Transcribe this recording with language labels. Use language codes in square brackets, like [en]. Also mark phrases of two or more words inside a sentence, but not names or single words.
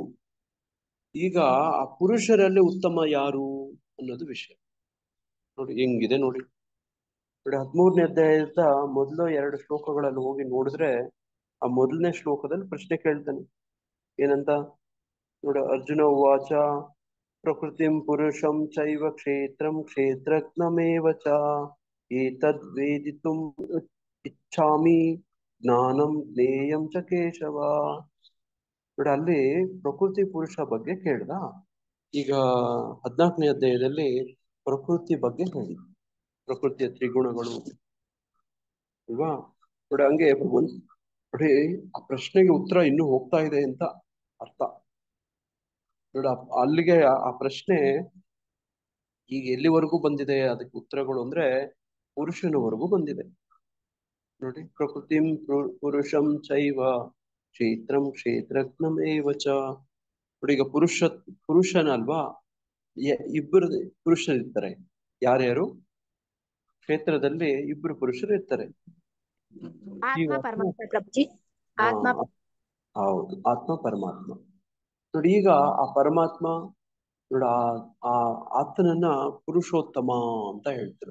[kn] ಈಗ ಆ ಪುರುಷರಲ್ಲಿ ಉತ್ತಮ ಯಾರು ಅನ್ನೋದು ವಿಷಯ. ನೋಡಿ ಹೆಂಗಿದೆ ನೋಡಿ 13ನೇ ಅಧ್ಯಾಯದ ಮೊದಲು 2 ಶ್ಲೋಕಗಳಲ್ಲಿ ಹೋಗಿ ನೋಡಿದ್ರೆ ಆ ಮೊದಲನೇ ಶ್ಲೋಕದಲ್ಲಿ ಪ್ರಶ್ನೆ ಕೇಳ್ತಾನೆ. ಏನಂತ ನೋಡಿ, [sa] ಅರ್ಜುನ ಉವಾಚ ಪ್ರಕೃತಿಂ ಪುರುಷಂ ಚೈವ ಕ್ಷೇತ್ರಂ ಕ್ಷೇತ್ರಜ್ಞಮೇವ ಚ ಏತದ್ ವೇದಿತುಂ ಇಚ್ಛಾಮಿ ಜ್ಞಾನಂ ಜ್ಞೇಯಂ ಚ ಕೇಶವ. [kn] ನೋಡಿ ಅಲ್ಲಿ ಪ್ರಕೃತಿ ಪುರುಷ ಬಗ್ಗೆ ಕೇಳ್ದ. ಈಗ 14ನೇ ಅಧ್ಯಾಯದಲ್ಲಿ ಪ್ರಕೃತಿ ಬಗ್ಗೆ ಹೇಳಿ, ಪ್ರಕೃತಿಯ ತ್ರಿಗುಣಗಳು ಅಲ್ವಾ. ನೋಡಿ ಹಂಗೆ ನೋಡಿ ಆ ಪ್ರಶ್ನೆಗೆ ಉತ್ತರ ಇನ್ನೂ ಹೋಗ್ತಾ ಇದೆ ಅಂತ ಅರ್ಥ. ನೋಡಿ ಅಲ್ಲಿಗೆ ಆ ಪ್ರಶ್ನೆ ಈಗ ಎಲ್ಲಿವರೆಗೂ ಬಂದಿದೆ ಅದಕ್ಕೆ ಉತ್ತರಗಳು ಅಂದ್ರೆ ಪುರುಷನವರೆಗೂ ಬಂದಿದೆ. [sa] ನೋಡಿ ಪ್ರಕೃತಿಂ ಪುರುಷಂ ಚೈವ ಕ್ಷೇತ್ರಂ ಕ್ಷೇತ್ರಜ್ಞಮೇವ ಚ. [kn] ನೋಡಿ ಈಗ ಪುರುಷನಲ್ವಾ, ಇಬ್ಬರು ಪುರುಷರಿರ್ತಾರೆ. ಯಾರ್ಯಾರು? ಕ್ಷೇತ್ರದಲ್ಲಿ ಇಬ್ಬರು ಪುರುಷರು ಇರ್ತಾರೆ. ಆತ್ಮ ಪರಮಾತ್ಮ ಪ್ರಭುಜಿ. ಆತ್ಮ ಹೌದು, ಆತ್ಮ ಪರಮಾತ್ಮ. ನೋಡಿ ಈಗ ಆ ಪರಮಾತ್ಮ ನೋಡಿ ಆ ಆತನನ್ನ ಪುರುಷೋತ್ತಮ ಅಂತ ಹೇಳ್ತಿರು.